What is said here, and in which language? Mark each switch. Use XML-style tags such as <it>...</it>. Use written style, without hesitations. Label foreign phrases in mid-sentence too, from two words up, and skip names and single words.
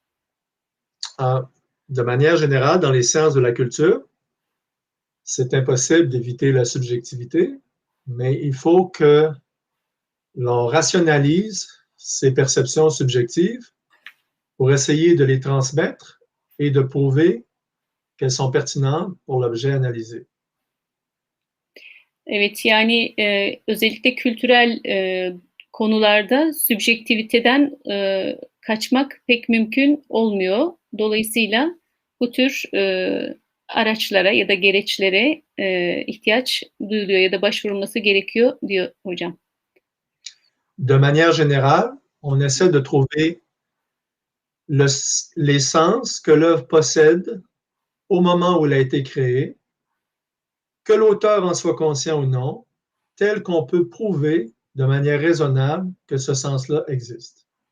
<fr>De manière générale, dans les sciences de la culture, c'est impossible d'éviter la subjectivité, mais il faut que l'on rationalise ces perceptions subjectives pour essayer de les transmettre et de prouver qu'elles sont pertinentes pour l'objet analysé.</fr> <tr>Evet, yani özellikle kültürel konularda subjektiviteden kaçmak pek mümkün olmuyor. Dolayısıyla bu tür araçlara ya da gereçlere ihtiyaç duyuluyor ya da başvurulması gerekiyor diyor hocam.</tr> <fr>De manière générale, on essaie de trouver les sens que l'œuvre possède au moment où elle a été créée, que l'auteur en soit conscient ou non, tel qu'on peut prouver de manière raisonnable que ce sens-là existe.</fr>